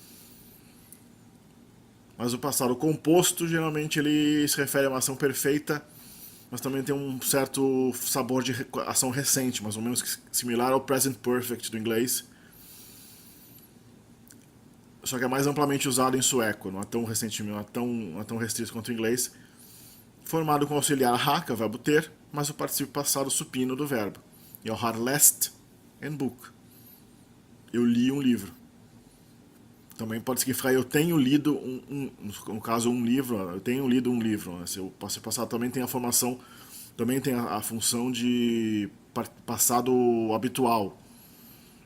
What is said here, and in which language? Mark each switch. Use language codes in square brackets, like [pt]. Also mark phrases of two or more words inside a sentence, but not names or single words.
[pt] Mas o passado composto, geralmente ele se refere a uma ação perfeita, mas também tem um certo sabor de ação recente, mais ou menos similar ao [en] present perfect [pt] do inglês. Só que é mais amplamente usado em sueco, não é tão recentemente, não é tão restrito quanto o inglês. Formado com auxiliar ha, que é o verbo ter, mas o participio passado supino do verbo. [sv] Jag har läst en bok. [pt] Eu li um livro. Também pode significar eu tenho lido no caso um livro, eu tenho lido um livro. Né? Se o passado também tem a formação, também tem a função de passado habitual, né?